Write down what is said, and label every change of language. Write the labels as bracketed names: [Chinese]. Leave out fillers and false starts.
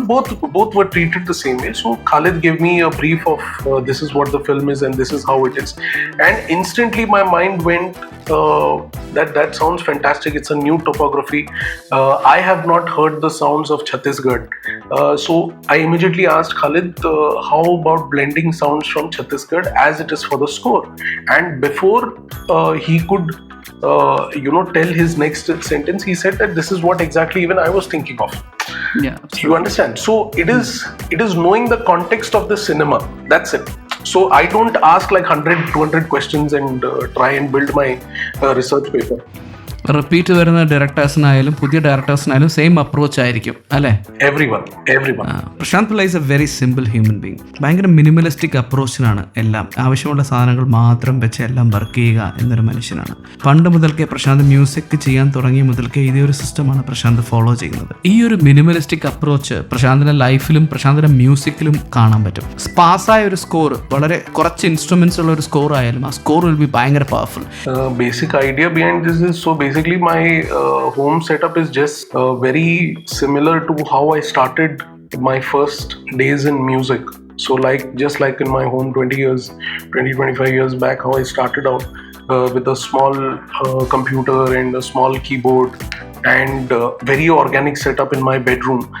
[English] Both were treated the same way. So Khalid gave me a brief of this is what the film is and this is how it is, and instantly my mind went, that sounds fantastic, it's a new topography, I have not heard the sounds of Chhattisgarh, so I immediately asked Khalid, how about blending sounds from Chhattisgarh as it is for the score, and before he could tell his next sentence, he said that this is what exactly even I was thinking of. Yeah, you understand? So it is knowing the context of the cinema. That's it. So I don't ask like 100-200 questions and try and build my research paper. [Malayalam] Repeat വരുന്ന ഡയറക്ടേഴ്സിനായാലും പുതിയ ഡയറക്ടേഴ്സിനായാലും same approach ആയിരിക്കും അല്ലേ? [English] Everyone. Prashanth Pillai is a very simple human being. [Malayalam] ഭയങ്കര minimalistic അപ്രോച്ചിനാണ് എല്ലാം. ആവശ്യമുള്ള സാധനങ്ങൾ മാത്രം വെച്ച് എല്ലാം വർക്ക് ചെയ്യുക എന്നൊരു മനുഷ്യനാണ്. പണ്ട് മുതൽക്കേ പ്രശാന്ത് മ്യൂസിക് ചെയ്യാൻ തുടങ്ങിയ മുതൽക്കേ ഇതേ ഒരു സിസ്റ്റമാണ് പ്രശാന്ത് ഫോളോ ചെയ്യുന്നത്. ഈ ഒരു മിനിമലിസ്റ്റിക് അപ്രോച്ച് പ്രശാന്തിന്റെ ലൈഫിലും പ്രശാന്തിന്റെ മ്യൂസിക്കിലും കാണാൻ പറ്റും. സ്പാസായ ഒരു സ്കോർ, വളരെ കുറച്ച് ഇൻസ്ട്രുമെന്റ്സ് ഉള്ള ഒരു സ്കോർ ആയാലും ആ സ്കോർ [English] will be [Malayalam] ഭയങ്കര powerful. [English] Basic idea behind this is, so basically my home setup is just very similar to how I started my first days in music. So just like in my home 20-25 years back, how I started out with a small computer and a small keyboard and very organic setup in my bedroom.